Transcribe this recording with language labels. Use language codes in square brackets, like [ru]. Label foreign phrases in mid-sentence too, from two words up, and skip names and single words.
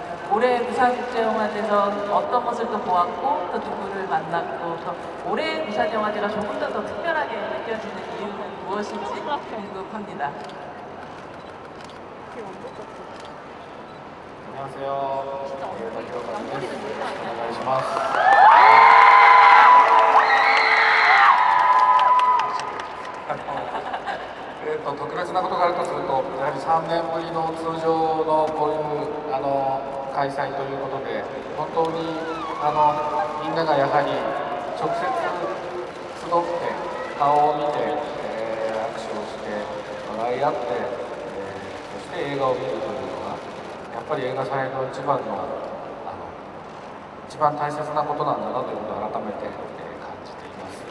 [ko] 올해 부산국제영화제에서 어떤 것을 또 보았고 또 누구를 만났고 또 올해 부산영화제가 조금 더 특별하게 느껴지는 이유는 무엇인지 궁금합니다. 안녕하세요. [ja] 오네가시마스. 特別なことがあるとすると、やはり3年ぶりの通常のこういう開催ということで、本当にみんながやはり直接集って顔を見て、握手をして笑い合って、そして映画を見るというのがやっぱり映画祭の一番大切なことなんだなということを改めて感じています。